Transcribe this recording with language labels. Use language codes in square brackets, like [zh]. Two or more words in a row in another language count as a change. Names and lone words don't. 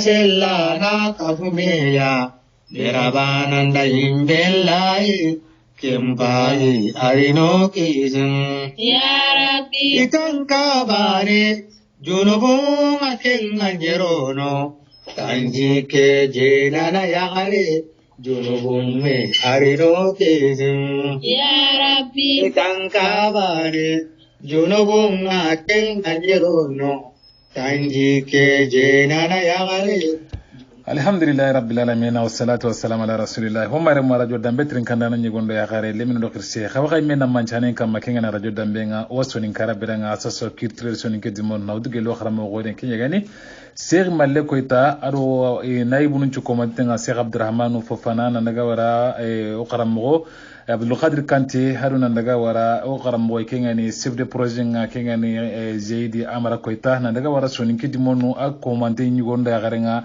[snk] sellana kafumeya Derabananda himbellahi kembai arino kizum ya rabbi itankabare junubun akenga jerono tanji ke jenana yagare junubun me arino kizum ya rabbi itankabare junubun akenga jerono tanji ke jenana yagare [ar] الحمد لله رب العالمين والصلاة والسلام على رسول الله [snk] homare mo radio dambe trin kandana nyigondo ya khare lemino do kirse xawxay mena manchane kam makenga na radio dambe nga wasoni karabira nga asaso kirtre soni ke dimon nawduge lo xaramo goden kinyagani Cheikh Malle Koita aro naibunu chukomante nga Cheikh Abdurrahman Fofana na daga wara o qaramo Abdul Qadir Kanté haruna daga wara o qaramo kenga ni [fr] chef de projet [snk] nga kenga ni Zeidi Amara Koita na daga wara soni ke dimonu akomante nyigondo ya garenga